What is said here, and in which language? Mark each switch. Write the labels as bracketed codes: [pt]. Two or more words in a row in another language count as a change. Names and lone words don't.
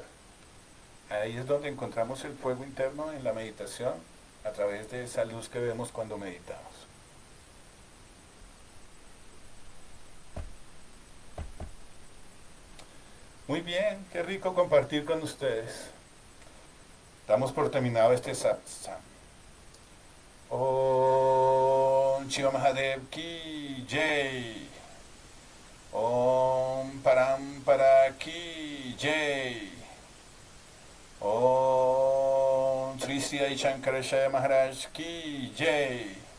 [es] Ahí es donde encontramos el fuego interno en la meditación, a través de esa luz que vemos cuando meditamos. Muy bien, qué rico compartir con ustedes. Damos por terminado este satsang. [hi] ॐ शिव महादेव की जय. ॐ परंपरा की जय. ॐ श्री श्री शंकराशय महाराज की जय.